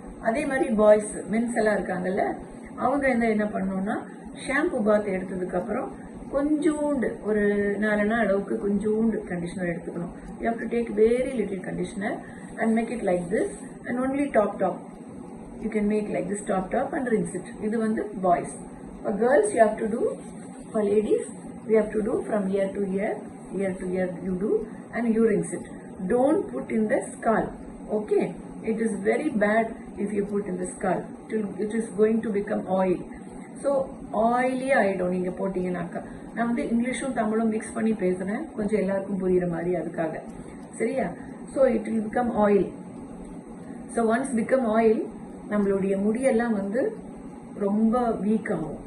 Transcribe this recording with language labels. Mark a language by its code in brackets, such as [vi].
[ta] அதே மாதிரி boys, men's எல்லாம் இருக்காங்கல்ல, அவங்க என்ன பண்ணணும்னா, ஷாம்பு பாத் எடுத்ததுக்கு அப்புறம் கொஞ்சோண்டு ஒரு 4 நாள் அளவுக்கு கொஞ்சோண்டு கண்டிஷனர் எடுத்துக்கணும். [en] You have to take very little conditioner and make it like this and only top. You can make like this top and rinse it. [ta] இது [en] boys. For girls you have to do, for ladies we have to do from ear to ear you do, and you rinse it. Don't put in the scalp. Okay, it is very bad if you put in the scalp. It is going to become oil. So oily [ta] ஆயிடும் நீங்க போட்டீங்கன்னாக்கா. நான் இங்கிலீஷும் தமிழும் mix பண்ணி பேசுறேன், கொஞ்சம் எல்லாருக்கும் புரியுற மாதிரி, அதுக்காக. சரியா? [en] So it will become oil. So once become oil, [ta] நம்மளுடைய முடியெல்லாம் ரொம்ப வீக் ஆகும்.